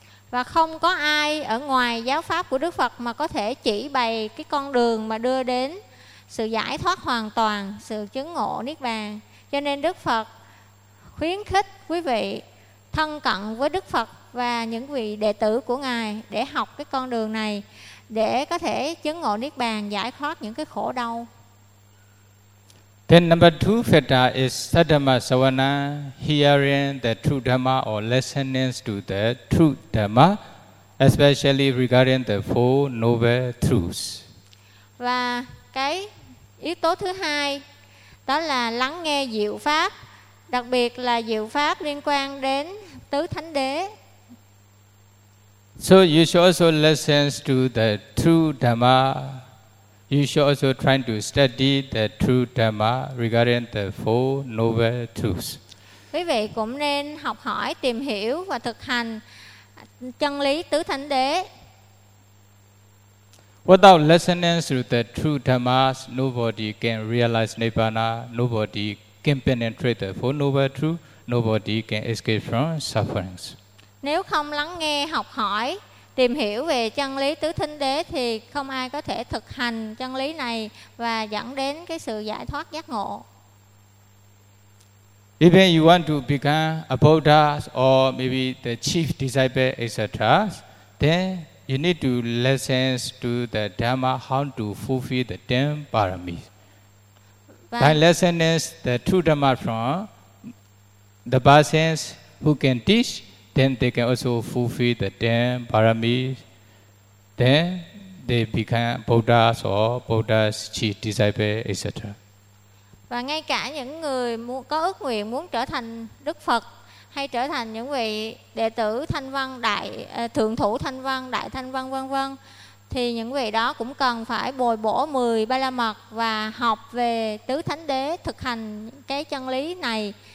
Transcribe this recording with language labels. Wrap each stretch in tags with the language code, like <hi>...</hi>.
<vi>Và không có ai ở ngoài giáo pháp của Đức Phật mà có thể chỉ bày cái con đường mà đưa đến sự giải thoát hoàn toàn, sự chứng ngộ Niết Bàn. Cho nên Đức Phật khuyến khích quý vị thân cận với Đức Phật và những vị đệ tử của Ngài để học cái con đường này, để có thể chứng ngộ Niết Bàn, giải thoát những cái khổ đau.</vi> <en>Then number two factor is sadhamma savana, hearing the true dhamma or listening to the true dhamma, especially regarding the four noble truths.</en> <vi>Và cái yếu tố thứ hai đó là lắng nghe diệu pháp, đặc biệt là diệu pháp liên quan đến tứ thánh đế.</vi> <en>So you should also listen to the true dhamma. You should also try to study the true dhamma regarding the four noble truths.</en> <vi>Quý vị cũng nên học hỏi, tìm hiểu và thực hành chân lý tứ thánh đế.</vi> <en>Without listening to the true dhamma, nobody can realize Nibbana, nobody can penetrate the four noble truths, nobody can escape from sufferings.</en> <vi>Nếu không lắng nghe, học hỏi, tìm hiểu về chân lý tứ thánh đế thì không ai có thể thực hành chân lý này và dẫn đến cái sự giải thoát giác ngộ.</vi> <en>Even you want to become a Buddha or maybe the chief disciple, etc., then you need to listen to the Dhamma how to fulfill the ten paramis. By listening the true Dhamma from the persons who can teach, then they can also fulfill the ten paramis. Then they become Buddhas or Buddha's chief disciple, etc.</en> <vi>Và ngay cả những người có ước nguyện muốn trở thành Đức Phật hay trở thành những vị đệ tử thanh văn đại thượng thủ thanh văn đại thanh văn vân vân, thì những vị đó cũng cần phải bồi bổ 10 ba la mật và học về tứ thánh đế, thực hành cái chân lý này.</vi>